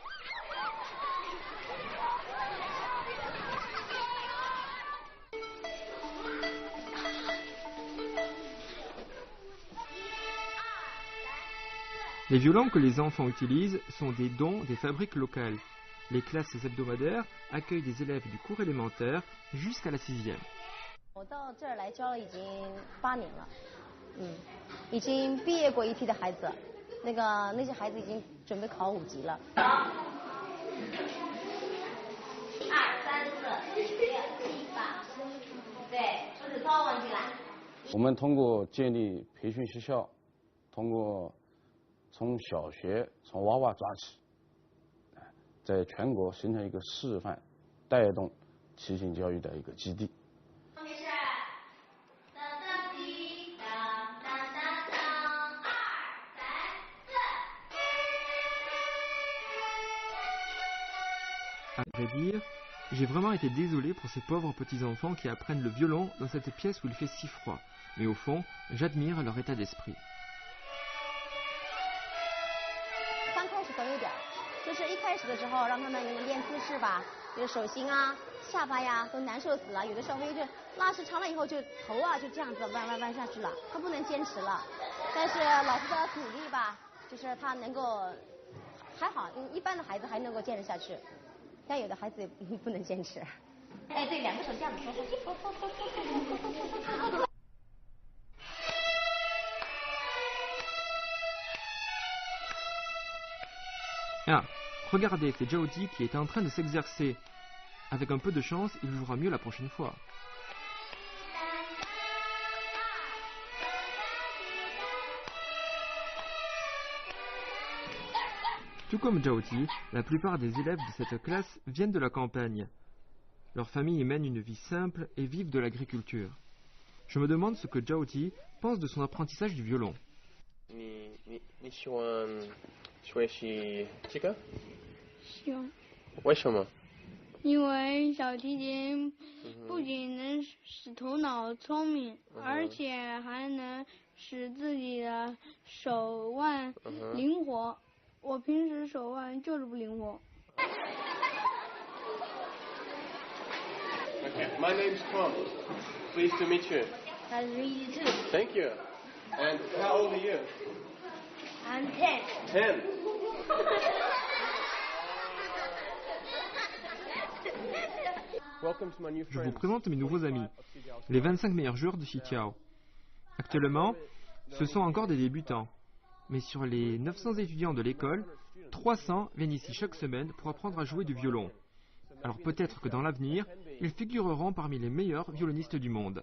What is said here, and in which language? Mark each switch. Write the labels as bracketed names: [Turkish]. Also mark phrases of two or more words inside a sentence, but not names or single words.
[French] Les violons que les enfants utilisent sont des dons des fabriques locales. Les classes hebdomadaires accueillent des élèves du cours élémentaire jusqu'à la 6e. [Chinese] 我到这儿来教了已经8年了，已经毕业过一批的孩子，那些孩子已经准备考5级了。2、3、4、5、6、7、8，对，不是抄完进来。我们通过建立培训学校，通过从小学从娃娃抓起，在全国形成一个示范带动骑行教育的一个基地。 [French] À vrai dire, j'ai vraiment été désolé pour ces pauvres petits-enfants qui apprennent le violon dans cette pièce où il fait si froid. Mais au fond, j'admire leur état d'esprit. [Chinese] 刚开始都有点，就是一开始的时候让他们练姿势吧，就是手心啊、下巴呀都难受死了，有的时候就拉时长了以后就头啊就这样子弯下去了，他不能坚持了。但是老师的鼓励吧，就是他能够还好，一般的孩子还能够坚持下去。但有的孩子也不能坚持。哎，对，两个手这样子说。 [French] Ah, regardez, c'est Zhao Ti qui est en train de s'exercer. Avec un peu de chance, il jouera mieux la prochaine fois. Tout comme Zhao Ti, la plupart des élèves de cette classe viennent de la campagne. Leurs familles mènent une vie simple et vivent de l'agriculture. Je me demande ce que Zhao Ti pense de son apprentissage du violon. [Chinese] 你喜欢学习这个？喜欢。为什么？因为小提琴不仅能使头脑聪明，而且还能使自己的手腕灵活。我平时手腕就是不灵活。 [English] Okay, my name's Tom. Pleased to meet you. Nice to meet you too. Thank you. And how old are you? I'm 10. 10. Welcome to my new [French] Je vous [English] friends. [French] présente mes nouveaux amis, les 25 meilleurs joueurs de Xiqiao. Actuellement, ce sont encore des débutants. Mais sur les 900 étudiants de l'école, 300 viennent ici chaque semaine pour apprendre à jouer du violon. Alors peut-être que dans l'avenir, ils figureront parmi les meilleurs violonistes du monde.